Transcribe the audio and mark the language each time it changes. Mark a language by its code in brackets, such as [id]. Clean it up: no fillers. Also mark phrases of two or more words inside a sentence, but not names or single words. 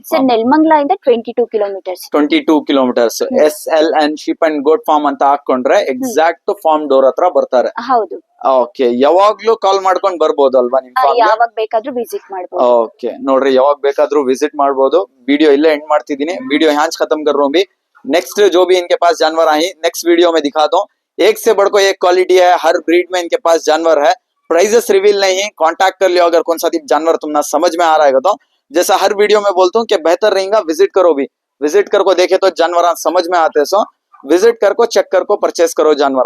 [kn] ಸರ್ ನೆಲಮಂಗಲ ಇಂದ 22 ಕಿಲೋಮೀಟರ್ಸ್. 22 ಕಿಲೋಮೀಟರ್ಸ್. SLN ಶಿಪ್ ಅಂಡ್ ಗೋಟ್ ಫಾರ್ಮ್ ಅಂತ ಹಾಕೊಂಡ್ರೆ [en] exact farm door [kn] ಹತ್ರ ಬರ್ತಾರೆ. ಹೌದು. ಓಕೆ, ಯಾವಾಗ್ಲೂ ಕಾಲ್ ಮಾಡ್ಕೊಂಡ್ ಬರ್ಬೋದಲ್ವಾ ನಿಮ್ ಫಾರ್ಮ್? ಯಾವಾಗ ಬೇಕಾದ್ರೂ ವಿಸಿಟ್ ಮಾಡಬಹುದು. ಓಕೆ, ನೋಡ್ರಿ ಯಾವಾಗ ಬೇಕಾದ್ರೂ ವಿಸಿಟ್ ಮಾಡಬಹುದು. ವಿಡಿಯೋ ಇಲ್ಲೇ ಎಂಡ್ ಮಾಡ್ತಿದ್ದೀನಿ. [hi] ವಿಡಿयो यहाँ खत्म कर रहा हूँ। नेक्स्ट जो भी इनके पास जानवर आए नेक्स्ट वीडियो में दिखा दूं। एक से बढ़कर एक क्वालिटी है, हर ब्रीड में इनके पास जानवर है। [en] prices reveal [hi] नहीं है, कांटेक्ट कर लियो अगर कौन सा जानवर तुमने समझ में आ रहा है तो। जैसा हर वीडियो में बोलता हूँ कि बेहतर रहेगा विजिट करो भी, विजिट कर को देखे तो जानवर समझ में आते सो विजिट कर को चेक कर को परचेस करो जानवर।